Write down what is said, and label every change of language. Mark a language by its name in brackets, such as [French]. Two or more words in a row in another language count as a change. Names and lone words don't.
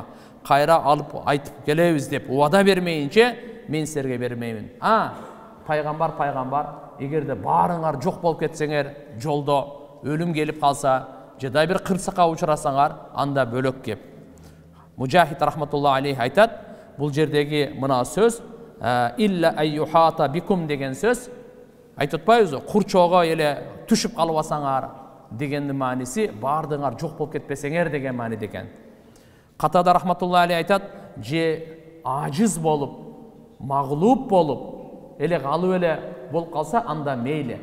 [Kyrgyz] Кайра алып айтып келебиз деп убада бермейинче мен силерге бермеймин. Пайгамбар эгерде баарыңар жок болуп кетсеңер, жолдо өлүм келип калса, жада бир кырсыкка учурасаңар, анда бөлөк кеп. Мужахид [Arabic] رحمة الله عليه [Kyrgyz] айтат, бул жердеги мына сөз [Arabic] إلا أن يحاط بكم [Kyrgyz] деген сөз айтып атпайбызбы? Курчоого эле түшүп калбасаңар дегендин мааниси баардыгыңар жок болуп кетпесеңер деген мааниде экен. Катада [Arabic] رحمة الله عليه [Kyrgyz] айтат, же ажиз болуп, магълуб болуп, эле калып эле болуп калса, анда мейли.